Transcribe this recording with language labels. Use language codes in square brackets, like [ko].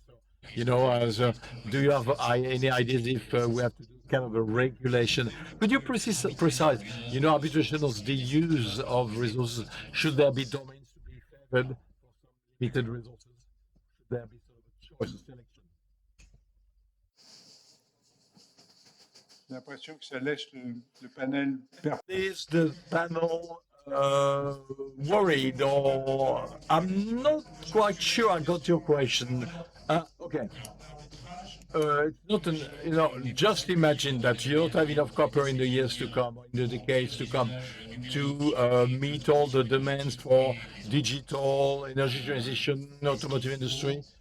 [en] So, you know, do you have any ideas if we have to do kind of a regulation? Could you precise, you know, arbitration of the use of resources? Should there be domains to be fed for some limited resources? Should there be sort of a choice, a selection? [fr] J'ai l'impression que ça laisse le panel [en] Is the panel worried, or I'm not quite sure I got your question. Okay. It's not an, just imagine that you don't have enough copper in the years to come, or in the decades to come, to meet all the demands for digital, energy transition, automotive industry.